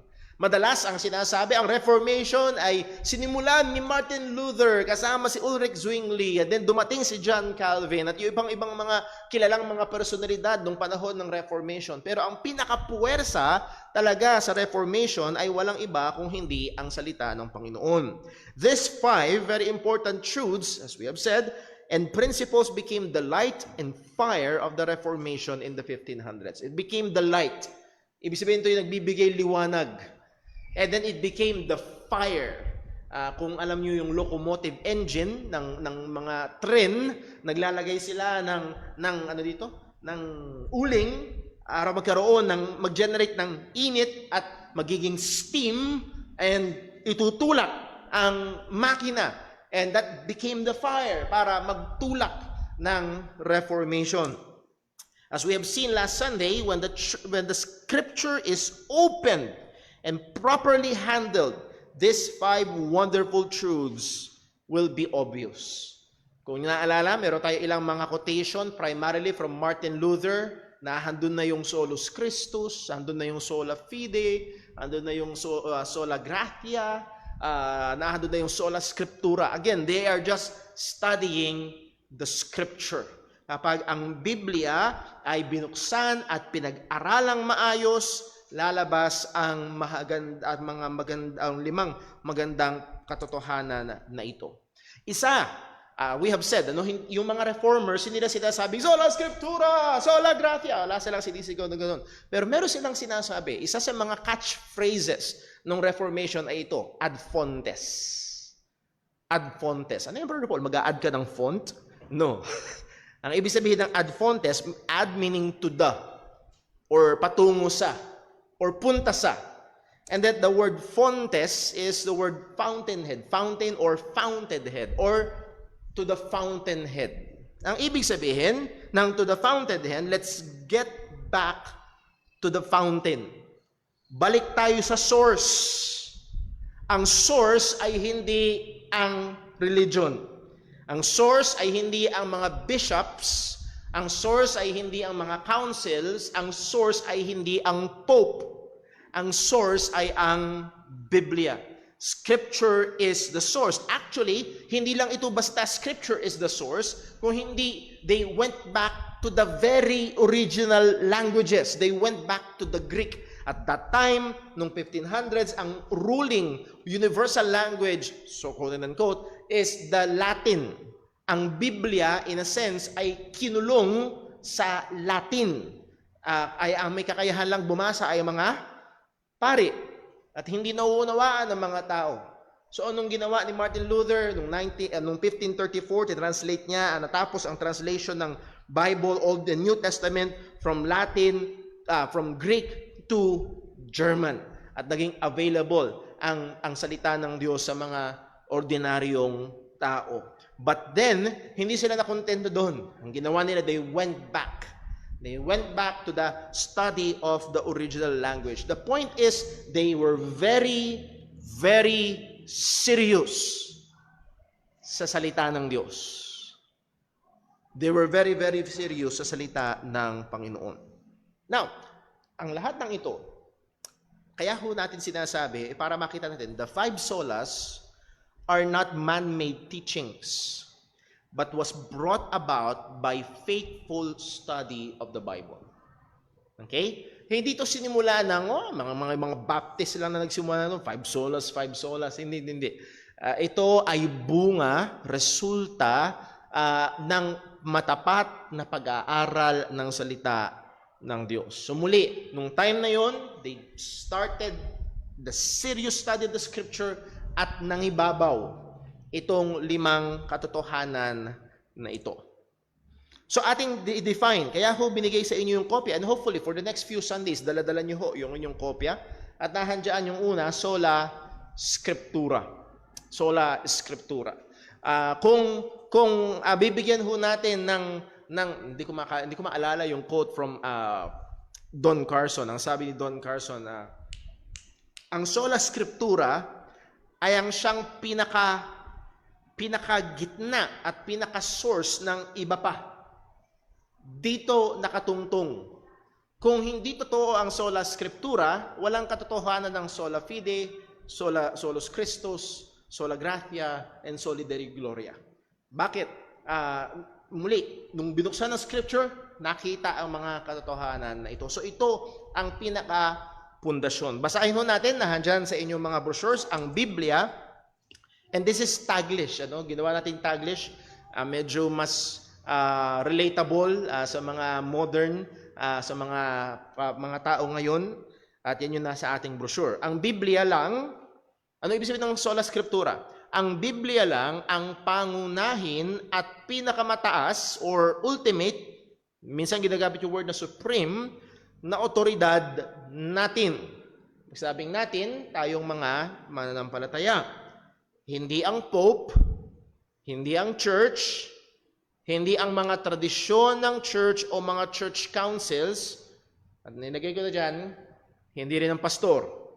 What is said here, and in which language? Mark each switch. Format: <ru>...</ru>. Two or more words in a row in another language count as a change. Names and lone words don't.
<tl>Madalas ang sinasabi, ang Reformation ay sinimulan ni Martin Luther kasama si Ulrich Zwingli, at then dumating si John Calvin at yung ibang mga kilalang mga personalidad nung panahon ng Reformation. Pero ang pinakapuwersa talaga sa Reformation ay walang iba kung hindi ang salita ng Panginoon.</tl> <en>These 5 very important truths, as we have said, and principles became the light and fire of the Reformation in the 1500s. It became the light.</en> <tl>Ibig sabihin ito yung nagbibigay liwanag.</tl> <en>And then it became the fire.</en> <tl>Kung alam nyo yung</tl> <en>locomotive engine</en> <tl>ng mga tren, naglalagay sila ng uling para mag-generate ng init at magiging steam and itutulak ang makina.</tl> <en>And that became the fire</en> <tl>para magtulak ng</tl> <en>Reformation. As we have seen last Sunday, when the scripture is opened and properly handled, these 5 wonderful truths will be obvious.</en> <tl>Kung naalala, meron tayo ilang mga quotation,</tl> <en>primarily from</en> <tl>Martin Luther, na handun na yung</tl> <la>solus Christus,</la> <tl>handun na yung</tl> <la>sola fide,</la> <tl>handun na yung</tl> <la>sola gratia,</la> <tl>handun na yung</tl> <la>sola scriptura.</la> <en>Again, they are just studying the scripture.</en> <tl>Kapag ang Biblia ay binuksan at pinag-aralang maayos, lalabas ang mga magandang 5 magandang katotohanan na ito. Isa,</tl> <en>we have said,</en> <tl>yung mga reformers, hindi na sinasabi,</tl> <la>sola scriptura, sola gratia,</la> <tl>wala silang sinisigaw na gano'n. Pero meron silang sinasabi, isa sa mga catchphrases ng Reformation ay ito,</tl> <la>ad fontes. Ad fontes.</la> <tl>Ano yung Brother Paul? Mag-a-add ka ng font? No. Ang ibig sabihin ng</tl> <la>ad fontes,</la> <tl>ad</tl> <en>meaning to the,</en> <tl>or patungo sa, or punta sa.</tl> <en>And that the word fontes is the word fountainhead, fountain or fountainhead, or to the fountainhead.</en> <tl>Ang ibig sabihin ng</tl> <en>to the fountainhead, let's get back to the fountain.</en> <tl>Balik tayo sa source. Ang source ay hindi ang religion. Ang source ay hindi ang mga bishops. Ang source ay hindi ang mga councils. Ang source ay hindi ang pope. Ang source ay ang Biblia.</tl> <en>Scripture is the source. Actually,</en> <tl>hindi lang ito basta</tl> <en>scripture is the source,</en> <tl>kung hindi,</tl> <en>they went back to the very original languages. They went back to the Greek. At that time, nung 1500s, ang ruling universal language, so quote and unquote, is the Latin.</en> <tl>Ang Biblia,</tl> <en>in a sense,</en> <tl>ay kinulong sa Latin. Ay ang may kakayahan lang bumasa ay mga pari. At hindi nauunawaan ng mga tao. So anong ginawa ni Martin Luther noong 1534, tinranslate niya, natapos ang translation ng Bible,</tl> <en>Old and New Testament, from Latin, from Greek to German.</en> <tl>At naging available ang salita ng Diyos sa mga ordinaryong tao.</tl> <en>But then,</en> <tl>hindi sila nakontento doon. Ang ginawa nila,</tl> <en>they went back. They went back to the study of the original language. The point is, they were very, very serious</en> <tl>sa salita ng Diyos.</tl> <en>They were very, very serious</en> <tl>sa salita ng Panginoon. Now, ang lahat ng ito, kaya ho natin sinasabi, para makita natin,</tl> <en>the 5 solas are not man-made teachings, but was brought about by faithful study of the Bible. Okay?</en> <tl>Hindi ito sinimula ng mga Baptist lang na nagsimula ng 5 solas. Hindi. Ito ay bunga, resulta ng matapat na pag-aaral ng salita ng Diyos. So muli, nung time na yon,</tl> <en>they started the serious study of the Scripture</en> <tl>at nangibabaw itong 5 katotohanan na ito. So ating define, kaya ho binigay sa inyo yung kopya,</tl> <en>and hopefully for the next few Sundays,</en> <tl>dala-dala nyo ho yung inyong kopya, at nahandyan yung una, sola scriptura.</tl> <la>Sola scriptura.</la> <tl>Kung bibigyan ho natin ng hindi ko maalala yung</tl> <en>quote from</en> <tl>Don Carson. Ang sabi ni Don Carson, ang</tl> <la>sola scriptura</la> <tl>ay ang siyang pinakagitna at pinaka-source ng iba pa. Dito nakatungtong. Kung hindi totoo ang</tl> <la>sola scriptura,</la> <tl>walang katotohanan ng</tl> <la>sola fide, solus Christus, sola gratia,</la> <tl>and</tl> <la>soli Dei gloria.</la> <tl>Bakit? Muli, nung binuksan ng scripture, nakita ang mga katotohanan na ito. So ito ang pinaka-pundasyon. Basahin ho natin, nahandyan sa inyong mga brochures, ang Biblia,</tl> <en>and this is Taglish.</en> <tl>Ginawa natin Taglish, medyo mas relatable sa mga modern, sa mga tao ngayon, at yan yung nasa ating brochure. Ang Biblia lang, ano ibig sabihin ng</tl> <la>sola scriptura?</la> <tl>Ang Biblia lang ang pangunahin at pinakamataas or ultimate, minsan ginagamit yung word na supreme, na otoridad natin. Sabing natin, tayong mga mananampalataya. Hindi ang Pope, hindi ang church, hindi ang mga tradisyon ng church o mga</tl> <en>church councils,</en> <tl>at nilagay ko na dyan, hindi rin ang pastor.</tl>